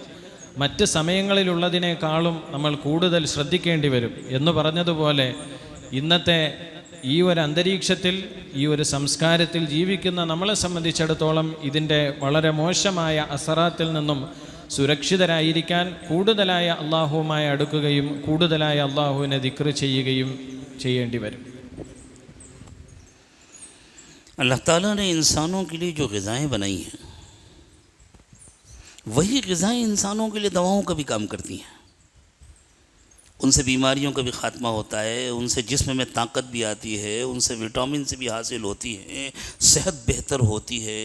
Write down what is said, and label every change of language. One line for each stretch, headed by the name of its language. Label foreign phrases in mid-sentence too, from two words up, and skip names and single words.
Malayalam: മറ്റ് സമയങ്ങളിലുള്ളതിനേക്കാളും നമ്മൾ കൂടുതൽ ശ്രദ്ധിക്കേണ്ടി വരും എന്ന് പറഞ്ഞതുപോലെ ഇന്നത്തെ ഈ ഒരു അന്തരീക്ഷത്തിൽ, ഈ ഒരു സംസ്കാരത്തിൽ ജീവിക്കുന്ന നമ്മളെ സംബന്ധിച്ചിടത്തോളം ഇതിൻ്റെ വളരെ മോശമായ അസറാത്തിൽ നിന്നും സുരക്ഷിതരായിരിക്കാൻ കൂടുതലായ അള്ളാഹുവുമായി അടുക്കുകയും കൂടുതലായ അള്ളാഹുവിനെ ദിക്ർ ചെയ്യുകയും ചെയ്യേണ്ടി വരും.
Urdu: اللہ تعالیٰ نے انسانوں کے لیے جو غذائیں بنائی ہیں وہی غذائیں انسانوں کے لیے دواؤں کا بھی کام کرتی ہیں. ان سے بیماریوں کا بھی خاتمہ ہوتا ہے، ان سے جسم میں طاقت بھی آتی ہے، ان سے وٹامن سے بھی حاصل ہوتی ہے، صحت بہتر ہوتی ہے.